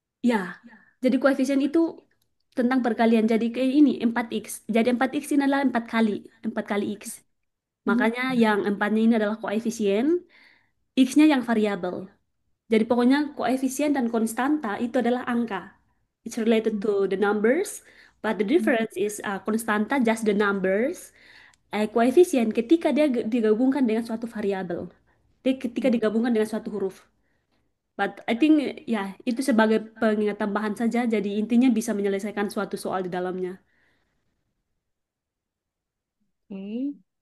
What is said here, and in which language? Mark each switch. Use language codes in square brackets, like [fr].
[id] Ya, jadi koefisien itu tentang perkalian. Jadi kayak ini 4x. Jadi 4x ini adalah 4 kali x. Mhm. Makanya yang empatnya ini adalah koefisien, x-nya yang variabel. Jadi pokoknya koefisien dan konstanta itu adalah angka. [en] It's related to the numbers, but the difference is konstanta just the numbers. [id] Koefisien ketika dia digabungkan dengan suatu variabel. Ketika digabungkan dengan suatu huruf. [en] But I think [id] ya itu sebagai pengingat tambahan saja. Jadi intinya bisa menyelesaikan suatu soal di dalamnya. Oke.